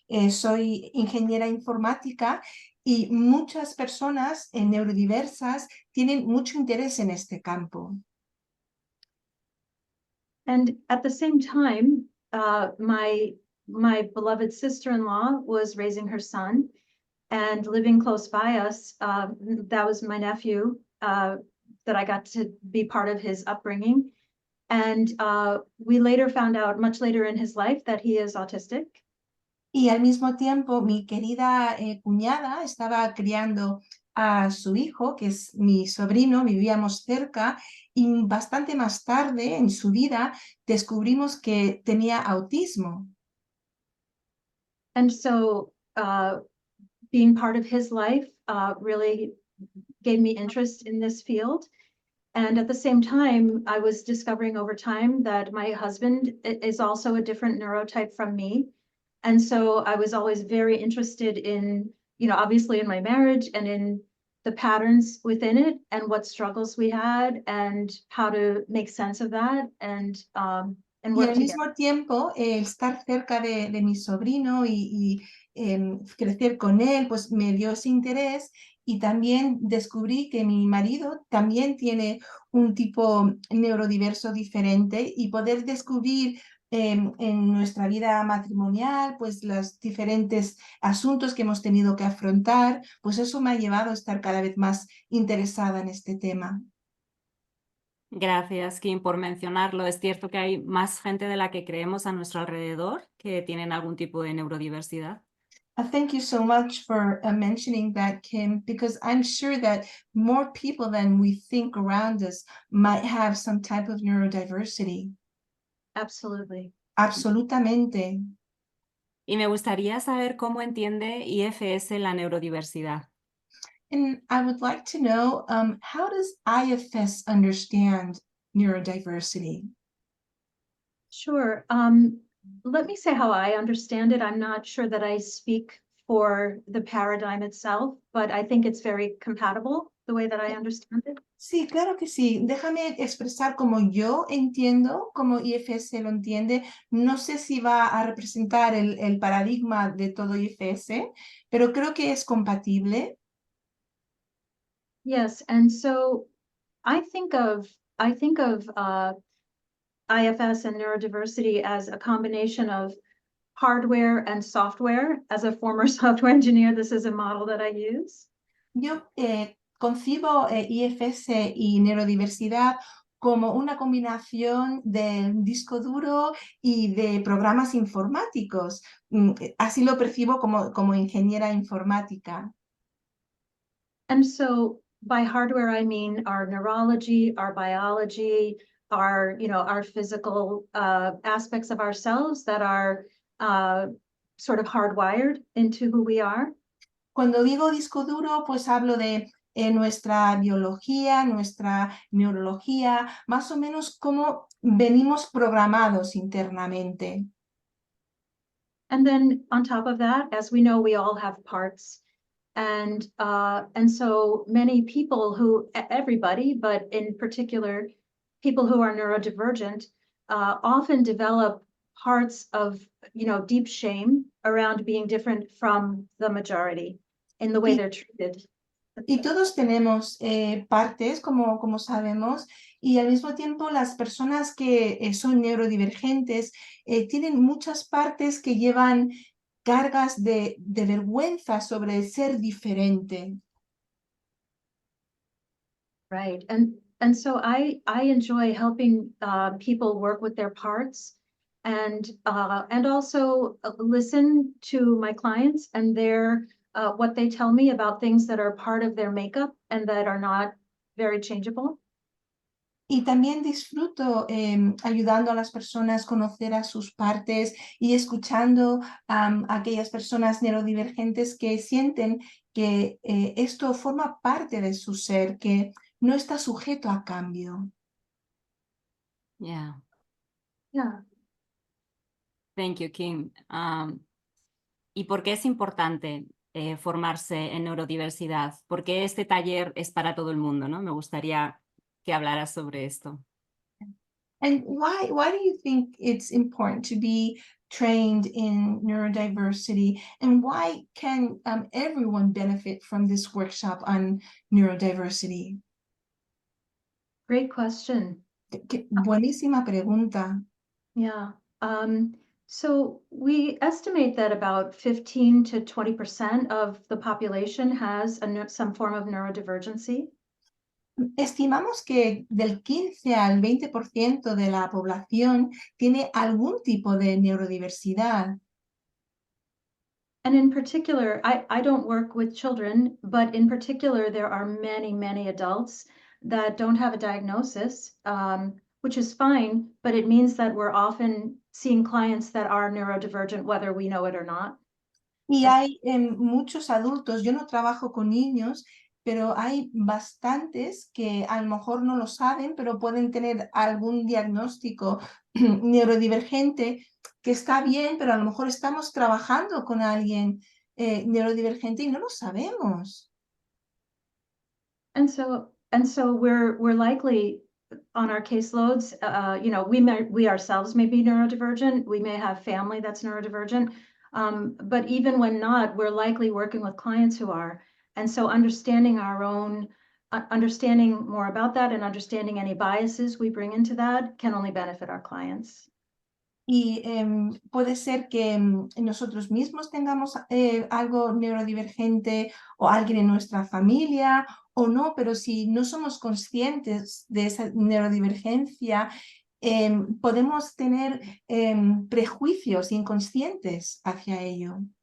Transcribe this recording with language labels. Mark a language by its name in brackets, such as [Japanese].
[Spanish] Soy ingeniera informática y muchas personas neurodiversas tienen mucho interés en este campo. [English] And at the same time, my beloved sister-in-law was raising her son, and living close by us, that was my nephew, that I got to be part of his upbringing. And we later found out, much later in his life, that he is autistic. [Spanish] Y al mismo tiempo, mi querida cuñada estaba criando a su hijo, que es mi sobrino, vivíamos cerca, y bastante más tarde en su vida descubrimos que tenía autismo. [English] And so being part of his life really gave me interest in this field. And at the same time, I was discovering over time that my husband is also a different neurotype from me. And so I was always very interested in, obviously in my marriage and in the patterns within it and what struggles we had and how to make sense of that. And and [Spanish] Y [English] work [Spanish] al [English] together. [Spanish] mismo tiempo, estar cerca de mi sobrino y crecer con él, pues me dio ese interés y también descubrí que mi marido también tiene un tipo neurodiverso diferente y poder descubrir en nuestra vida matrimonial, pues los diferentes asuntos que hemos tenido que afrontar, pues eso me ha llevado a estar cada vez más interesada en este tema. Gracias, Kim, por mencionarlo. Es cierto que hay más gente de la que creemos a nuestro alrededor que tienen algún tipo de neurodiversidad. [English] Thank you so much for mentioning that, Kim, because I'm sure that more people than we think around us might have some type of neurodiversity. Absolutely. [Spanish] Absolutamente. Y me gustaría saber cómo entiende IFS la neurodiversidad. [English] And I would like to know, how does IFS understand neurodiversity? Sure. Let me say how I understand it. I'm not sure that I speak for the paradigm itself, but I think it's very compatible the way that I understand it. [Spanish] Sí, claro que sí. Déjame expresar como yo entiendo, como IFS lo entiende. No sé si va a representar el paradigma de todo IFS, pero creo que es compatible. [English] Yes, and so I think of IFS and neurodiversity as a combination of hardware and software. As a former software engineer, this is a model that I use. [Spanish] Yo concibo IFS y neurodiversidad como una combinación de disco duro y de programas informáticos. Así lo percibo como ingeniera informática. [English] And so by hardware, I mean our neurology, our biology, our physical aspects of ourselves that are sort of hardwired into who we are. [Spanish] Cuando digo disco duro, pues hablo de nuestra biología, nuestra neurología, más o menos cómo venimos programados internamente. [English] And then on top of that, as we know, we all have parts. And so many people everybody, but in particular, people who are neurodivergent, often develop parts of, deep shame around being different from the majority in the way [Spanish] Y- [English] they're treated. [Spanish] Y todos tenemos partes, como sabemos, y al mismo tiempo las personas que son neurodivergentes tienen muchas partes que llevan cargas de vergüenza sobre ser diferente. [English] Right. And so I enjoy helping people work with their parts and also listen to my clients and their what they tell me about things that are part of their makeup and that are not very changeable. [Spanish] Y también disfruto ayudando a las personas a conocer a sus partes y escuchando a aquellas personas neurodivergentes que sienten que esto forma parte de su ser, que no está sujeto a cambio. [English] Yeah, Yeah. thank you, Kim. [Spanish] ¿Y por qué es importante formarse en neurodiversidad? ¿Por qué este taller es para todo el mundo, ¿no? Me gustaría que hablaras sobre esto. [English] And why do you think it's important to be trained in neurodiversity? And why can everyone benefit from this workshop on neurodiversity? Great question. [Spanish] Buenísima pregunta. [English] Yeah. So we estimate that about 15 to 20% of the population has some form of neurodivergency. [Spanish] Estimamos que del 15 al 20% de la población tiene algún tipo de neurodiversidad. [English] And in particular, I don't work with children, but in particular, there are many, many adults that don't have a diagnosis, which is fine, but it means that we're often seeing clients that are neurodivergent, whether we know it or not. [Spanish] Y hay muchos adultos, yo no trabajo con niños, pero hay bastantes que a lo mejor no lo saben, pero pueden tener algún diagnóstico neurodivergente que está bien, pero a lo mejor estamos trabajando con alguien neurodivergente y no lo sabemos. [English] And so we're likely on our caseloads, we ourselves may be neurodivergent. We may have family that's neurodivergent. But even when not, we're likely working with clients who are. And so understanding understanding more about that and understanding any biases we bring into that can only benefit our clients. [Spanish] Y puede ser que nosotros mismos tengamos algo neurodivergente o alguien en nuestra familia o no, pero si no somos conscientes de esa neurodivergencia, podemos tener prejuicios inconscientes hacia ello.